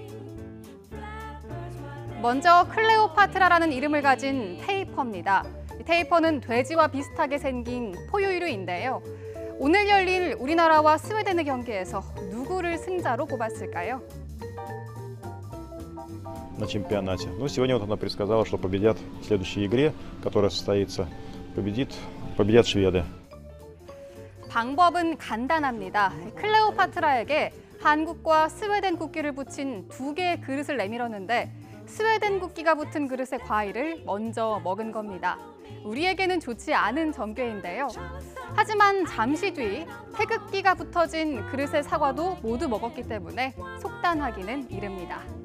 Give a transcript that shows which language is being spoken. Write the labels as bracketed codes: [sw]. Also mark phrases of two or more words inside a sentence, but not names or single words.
[ko] 먼저 클레오파트라라는 이름을 가진 테이퍼입니다. 테이퍼는 돼지와 비슷하게 생긴 포유류인데요. 오늘 열릴 우리나라와 스웨덴의 경기에서 누구를 승자로 꼽았을까요? [ru] на чемпионате. Но сегодня вот она предсказала, что победят в следующей игре, которая состоится. Победят шведы. [ko] 방법은 간단합니다. 클레오파트라에게 한국과 스웨덴 국기를 붙인 2개의 그릇을 내밀었는데 스웨덴 국기가 붙은 그릇의 과일을 먼저 먹은 겁니다. 우리에게는 좋지 않은 전개인데요. 하지만 잠시 뒤 태극기가 붙어진 그릇의 사과도 모두 먹었기 때문에 속단하기는 이릅니다.